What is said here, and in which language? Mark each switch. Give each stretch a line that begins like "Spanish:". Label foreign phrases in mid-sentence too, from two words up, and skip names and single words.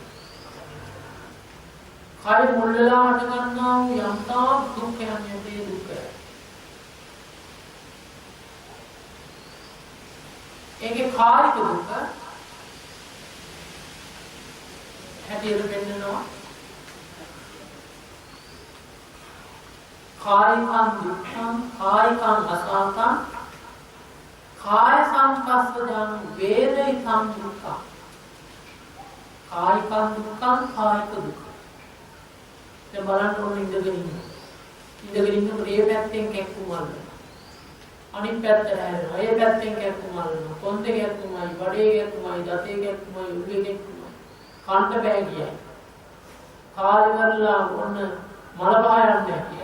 Sinhala: කාය මුල් වෙලා හට ගන්නා වූ යම්තා දුක්ඛයන් මේ දුක්ඛය. ඒකේ කායික දුක්ඛ හැටියට පෙන්නනවා.
Pali: කායිකං දුක්ඛං කායිකං අසංඛං කාය සංපස්සජං වේදිතං දුක්ඛං. කායිකං දුක්ඛං
Sinhala: කායික දුක්ඛ. දැන් බලන්න ඕනේ ඉඳගෙන ඉන්නකොට මේ පැත්තෙන් කැක්කුම අල්ලනවා. අනිත් පැත්තට හැරෙනවා. ඒ පැත්තෙන් කැක්කුම අල්ලනවා. කොන්දේ කැක්කුමයි, බඩේ කැක්කුමයි, දතේ කැක්කුමයි, උඩේ කැක්කුමයි. කන්ට බෑ කියයි. කාලි වරලා ඔන්න මල පහ යන්නේ කියයි.